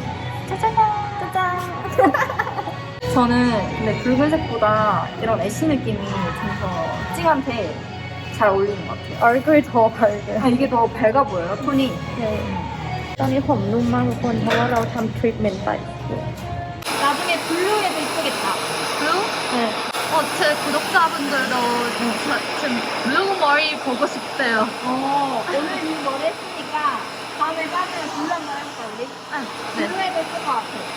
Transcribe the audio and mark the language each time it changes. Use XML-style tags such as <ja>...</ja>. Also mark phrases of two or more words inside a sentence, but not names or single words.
<ko>짜잔! 저는 근데 붉은색보다 이런 애쉬 느낌이 좀 더 찡한테 잘 어울리는 것 같아요. 얼굴 더 밝게. 아, 이게 더 밝아 보여요, 톤이.</ko> <th>ตอนนี้ผมนุ่มมากทุกคนเพราะว่าเราทำทรีทเมนต์ไป</th> <ko>나중에 블루에도 이쁘겠다. 블루? 네. 제 구독자분들도 지금 블루 머리 보고 싶대요. 오늘 이 머리 했으니까 다음에 빠지면 블루 한번 해볼까, 우리? 네. 블루에도 예쁠 것 같아.</ko>